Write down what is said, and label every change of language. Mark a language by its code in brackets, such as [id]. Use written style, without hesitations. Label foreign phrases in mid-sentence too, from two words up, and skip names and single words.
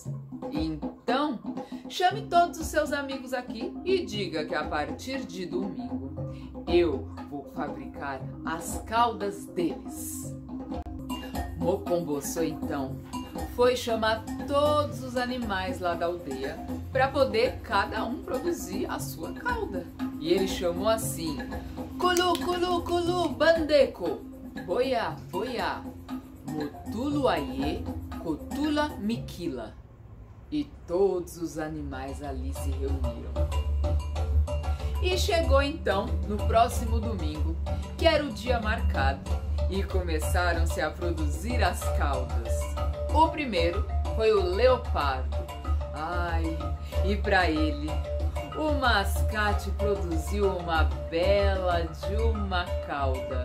[pt] Então, chame todos os seus amigos aqui e diga que a partir de domingo eu vou fabricar as caudas deles. Mocomboço então foi chamar todos os animais lá da aldeia para poder cada um produzir a sua cauda. E ele chamou assim: Culu, culu, culu, bandeco, boia, boia, motulu aie, cotula miquila. E todos os animais ali se reuniram. E chegou então no próximo domingo, que era o dia marcado, e começaram-se a produzir as caudas. O primeiro foi o leopardo. Ai, e para ele, o mascate produziu uma bela de uma cauda.